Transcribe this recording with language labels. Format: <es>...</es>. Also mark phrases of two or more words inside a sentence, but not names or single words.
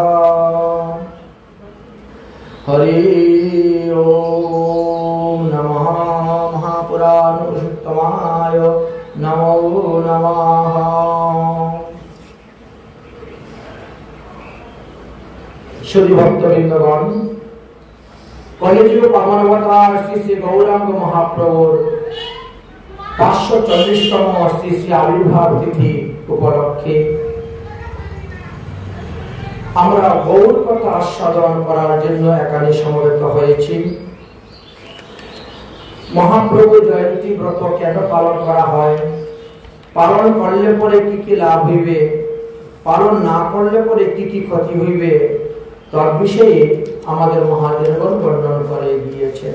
<sa>हरि ओम नमः महापुराण पुरुषोत्तमाय नमो नमः</sa> <bn>শ্রী ভক্তবৃন্দগণ কলিযুগ পাবনাবতার শ্রী গৌরাঙ্গ মহাপ্রভুর 540তম শ্রী আবির্ভাব তিথি উপলক্ষে আমরা গৌর কথা আস্বাদন করার জন্য এখানে সমবেত হয়েছি। মহাপ্রভু জয়ন্তী ব্রত কেন পালন করা হয়, পালন করলে পরে কি কি লাভ হইবে, পালন না করলে পরে কি কি ক্ষতি হইবে, তার বিষয়ে আমাদের মহাদেবগণ বর্ণন করে দিয়েছেন।</bn>